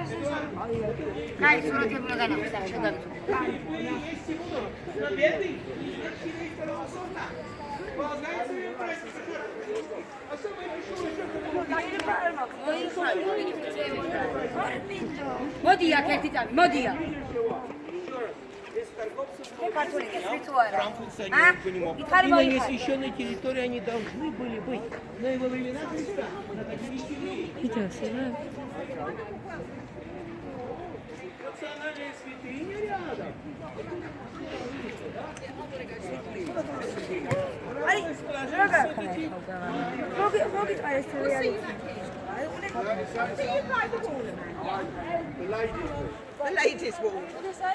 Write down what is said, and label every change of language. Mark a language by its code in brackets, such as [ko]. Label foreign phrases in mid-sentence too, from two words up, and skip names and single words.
[ka] კაი, სურათები უნდა განახვიდე, შეგაგზო. მოდი აქ ერთი წამი, მოდი აქ. [ru] Именно священной территории они должны были быть. Но и во времена Христа находились евреи. Национальная святыня рядом. [en] The latest one. What did I say?